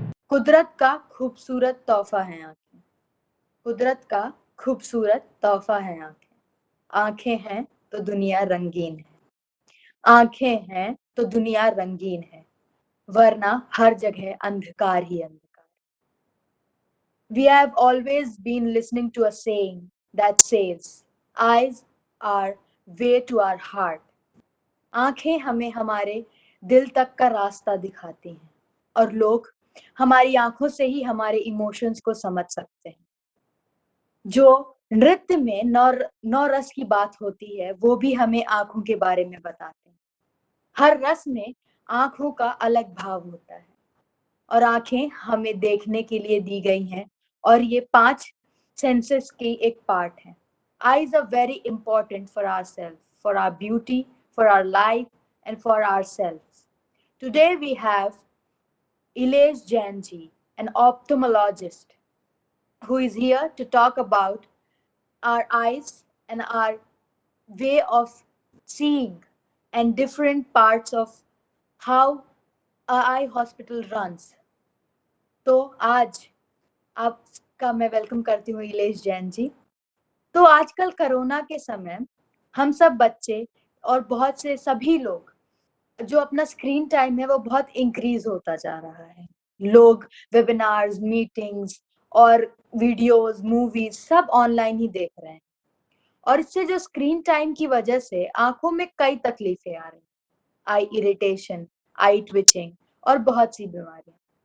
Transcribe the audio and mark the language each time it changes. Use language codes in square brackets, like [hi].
[hi] कुदरत का खूबसूरत तोहफा है आंखें। कुदरत का खूबसूरत तोहफा है आंखें। आंखें हैं तो दुनिया रंगीन है। आंखें हैं तो दुनिया रंगीन है, वरना हर जगह अंधकार ही अंधकार। [en] We have always been listening to a saying that says, eyes are way to our heart. [hi] आंखें हमें हमारे दिल तक का रास्ता दिखाती हैं और लोग हमारी आंखों से ही हमारे इमोशंस को समझ सकते हैं। जो नृत्य में नौ रस की बात होती है, वो भी हमें आंखों के बारे में बताते हैं। हर रस में आंखों का अलग भाव होता है और आंखें हमें देखने के लिए दी गई हैं और ये 5 सेंसेस की एक पार्ट है। [en] Eyes are very important for ourselves, for our beauty, for our life and for ourselves. Today we have Ilesh Jain ji, an ophthalmologist, who is here to talk about our eyes and our way of seeing and different parts of how a eye hospital runs. [hi] तो आज आपका मैं welcome करती हूँ इलेश जैन जी। तो आजकल corona के समय हम सब बच्चे और बहुत से सभी लोग जो अपना स्क्रीन टाइम है वो बहुत इंक्रीज होता जा रहा है। लोग वेबिनार्स, मीटिंग्स और वीडियोस, मूवीज सब ऑनलाइन ही देख रहे हैं और इससे जो स्क्रीन टाइम की वजह से आंखों में कई तकलीफें आ रही हैं, आई इरिटेशन, आई ट्विचिंग और बहुत सी बीमारियां।